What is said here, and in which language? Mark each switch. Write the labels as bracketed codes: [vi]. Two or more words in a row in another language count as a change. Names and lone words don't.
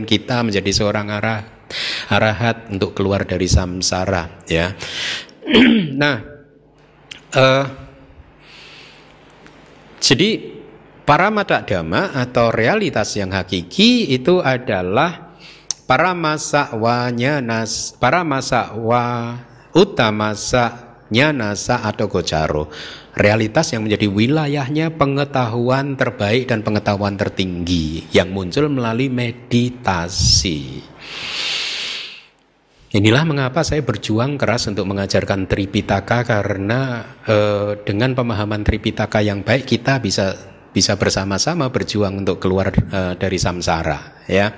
[id] Kita menjadi seorang arahat untuk keluar dari samsara, ya. Nah, jadi [pi] paramata dhamma [id] atau realitas yang hakiki itu adalah [pi] paramasa utamasa nyanasa atau gocaro, [id] realitas yang menjadi wilayahnya pengetahuan terbaik dan pengetahuan tertinggi yang muncul melalui meditasi. Inilah mengapa saya berjuang keras untuk mengajarkan Tripitaka, karena dengan pemahaman Tripitaka yang baik kita bisa bersama-sama berjuang untuk keluar dari samsara, ya.